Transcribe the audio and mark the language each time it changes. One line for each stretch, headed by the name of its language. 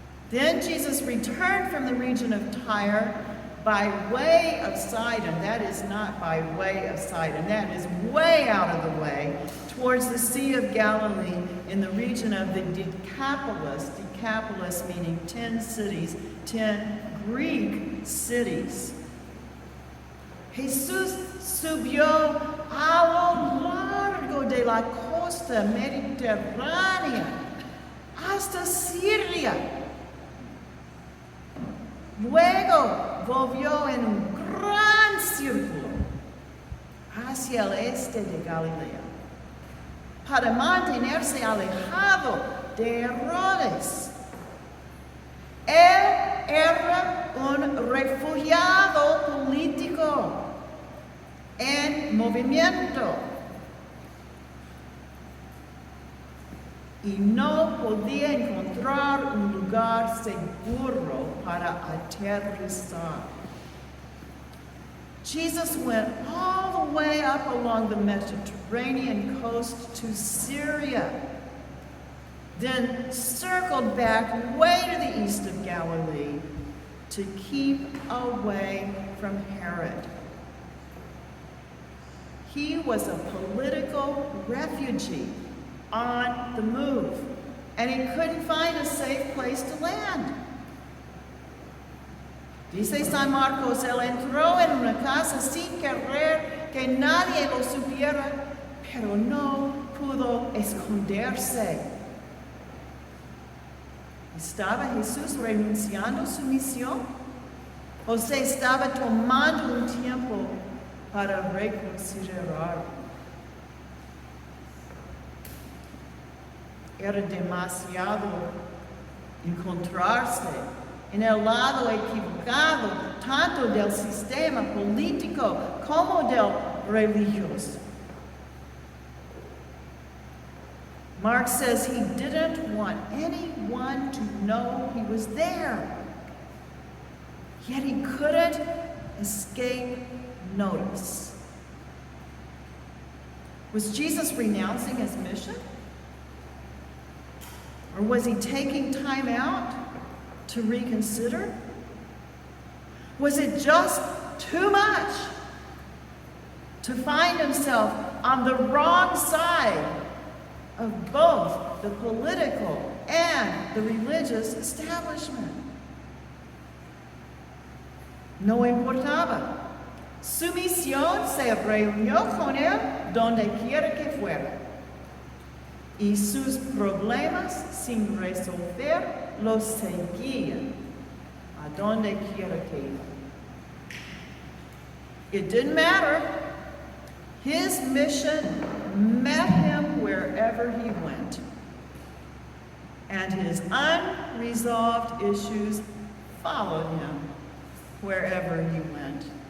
English: Then Jesus returned from the region of Tyre by way of Sidon. That is not by way of Sidon. That is way out of the way, towards the Sea of Galilee in the region of the Decapolis. Decapolis meaning 10 cities, 10 Greek cities.
Spanish: Jesús subió a lo largo de la costa mediterránea hasta Siria. Luego volvió en un gran círculo hacia el este de Galilea para mantenerse alejado de Herodes. Él era un refugiado político en movimiento y no podía encontrar un lugar seguro para aterrizar.
English: Jesus went all the way up along the Mediterranean coast to Syria, then circled back way to the east of Galilee to keep away from Herod. He was a political refugee on the move, and he couldn't find a safe place to land.
Spanish: Dice San Marcos, él entró en una casa sin querer que nadie lo supiera, pero no pudo esconderse. ¿Estaba Jesús renunciando a su misión? ¿O se estaba tomando un tiempo para reconsiderar? Era demasiado encontrarse en el lado equivocado, tanto del sistema político como del religioso.
English: Mark says he didn't want anyone to know he was there, yet he couldn't escape notice. Was Jesus renouncing his mission? Or was he taking time out to reconsider? Was it just too much to find himself on the wrong side of both the political and the religious establishment?
Spanish: No importaba. Su misión se reunió con él donde quiera que fuera. Y sus problemas sin resolver los seguían a donde quiera que iba.
English: It didn't matter. His mission met him wherever he went. And his unresolved issues followed him wherever he went.